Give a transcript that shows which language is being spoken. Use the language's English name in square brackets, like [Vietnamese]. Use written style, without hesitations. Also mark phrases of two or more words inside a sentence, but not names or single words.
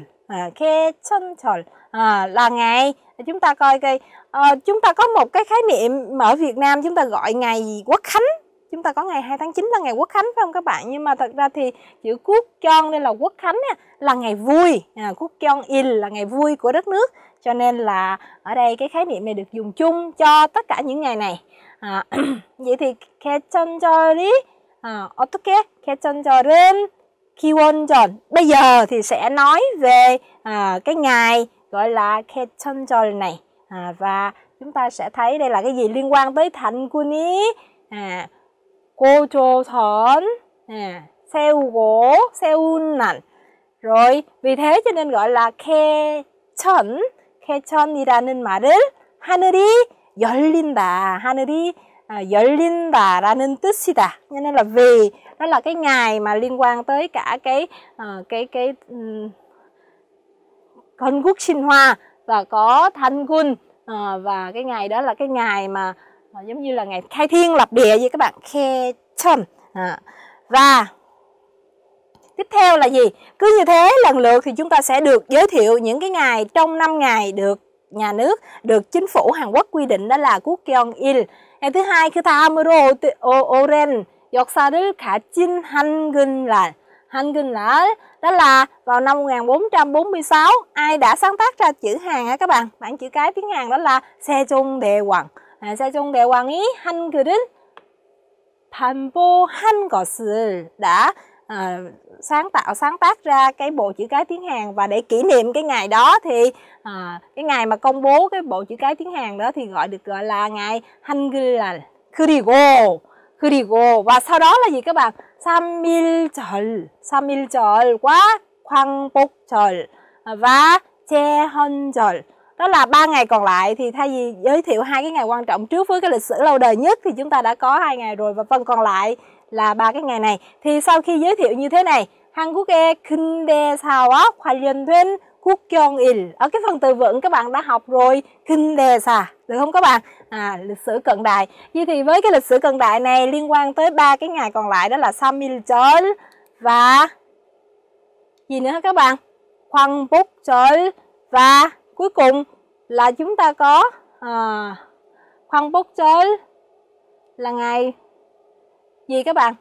[Vietnamese] 개천절 là ngày, chúng ta coi coi, chúng ta có một cái khái niệm ở Việt Nam, chúng ta gọi ngày Quốc khánh, chúng ta có ngày 2 tháng 9 là ngày Quốc khánh phải không các bạn? Nhưng mà thật ra thì chữ quốc chon đây là Quốc khánh là ngày vui, quốc chon il là ngày vui của đất nước, cho nên là ở đây cái khái niệm này được dùng chung cho tất cả những ngày này. Vậy thì [Korean] 개천절이 어떻게? 개천절은 기원전. [Vietnamese] Bây giờ thì sẽ nói về cái ngày gọi là 개천절 này, và chúng ta sẽ thấy đây là cái gì liên quan tới [Korean] 단군이 고조선 세운 날. [Vietnamese] Rồi vì thế cho nên gọi là [Korean] 개천이라는 말을 하늘이 열린다. 하늘이 열린다라는 뜻이다. [Vietnamese] Cho nên là vì đó là cái ngày mà liên quan tới cả cái [Korean] 건국 신화 [Vietnamese] và có thanh quân, và cái ngày đó là cái ngày mà giống như là ngày khai thiên lập địa vậy các bạn, 개천. Và tiếp theo là gì? Cứ như thế lần lượt thì chúng ta sẽ được giới thiệu những cái ngày trong 5 ngày được nhà nước, được chính phủ Hàn Quốc quy định, đó là 국경일. Ngày thứ hai, [Korean] 그 다음으로 오랜 역사를 가진 한글날. [Vietnamese] 한글날 đó là vào năm 1446, ai đã sáng tác ra chữ Hàn hả các bạn? Bảng chữ cái tiếng Hàn đó là 세종대왕. [Korean] 세종대왕이 한글을 반보한 것을, [Vietnamese] đã sáng tác ra cái bộ chữ cái tiếng Hàn, và để kỷ niệm cái ngày đó thì cái ngày mà công bố cái bộ chữ cái tiếng Hàn đó thì gọi là ngày 한글날. 그리고 và sau đó là gì các bạn? [Korean] 3.1절과 광복절 [Vietnamese] và 제헌절. Đó là 3 ngày còn lại. Thì thay vì giới thiệu 2 cái ngày quan trọng trước với cái lịch sử lâu đời nhất thì chúng ta đã có 2 ngày rồi, và phần còn lại là 3 cái ngày này. Thì sau khi giới thiệu như thế này, [Korean] Hanguk의 근대사와 관련된 국경일. [Vietnamese] Ở cái phần từ vựng các bạn đã học rồi, 근대사, được không các bạn? Lịch sử cận đại. Vậy thì với cái lịch sử cận đại này liên quan tới 3 cái ngày còn lại, đó là 삼일절 và gì nữa các bạn? 광복절 và cuối cùng là chúng ta có 광복절 là ngày gì các bạn?